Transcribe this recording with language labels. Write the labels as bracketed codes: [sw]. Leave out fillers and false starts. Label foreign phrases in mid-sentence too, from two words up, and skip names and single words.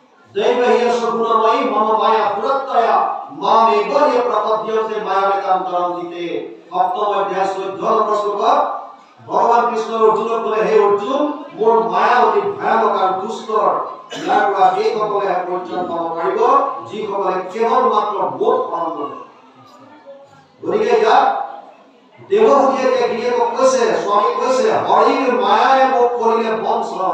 [sa] दैवह्य सगुणमयी मम माया पुरत्तया मामेव हि प्रपद्यते मायामेकान्तरन्तिते। [as] সপ্তম অধ্যায় 14 নম্বৰ শ্লোকত ভগৱান কৃষ্ণৰ অৰ্জুনক ক'লে, হে অৰ্জুন, মোৰ মায়া অতি ভয়ানক আৰু দুষ্টৰ, ইয়াৰ পৰা সেইসকলে পৰিত্ৰাণ পাব পাৰিব যিসকলে কেৱল মাত্ৰ মোক শৰণ লয়। গতিকে ইয়াত দেৱহূতিয়ে গিৰিয়েকক কৈছে, স্বামী কৈছে, হৰিৰ মায়াই মোক কৰিলে বঞ্চন।